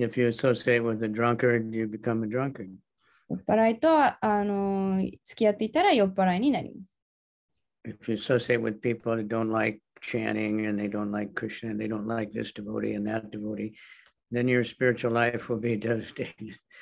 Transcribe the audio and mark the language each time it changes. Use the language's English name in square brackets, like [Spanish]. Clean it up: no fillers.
[English] If you associate with a drunkard, you become a drunkard. [Japanese] 酔っ払いと付き合っていたら酔っ払いになります。 [English] If you associate with people that don't like chanting and they don't like Krishna and they don't like this devotee and that devotee, then your spiritual life will be devastated.